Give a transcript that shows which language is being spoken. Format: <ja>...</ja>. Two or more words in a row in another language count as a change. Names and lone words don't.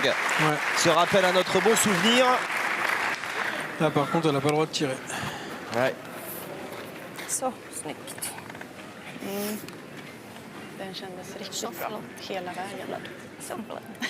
<fr>Ouais. se rappelle à notre bon souvenir. Là, par contre, elle n'a pas le droit de tirer. Ouais.</fr> <sv>Så snyggt. Den kändes riktigt bra hela vägen. Så bra.</sv>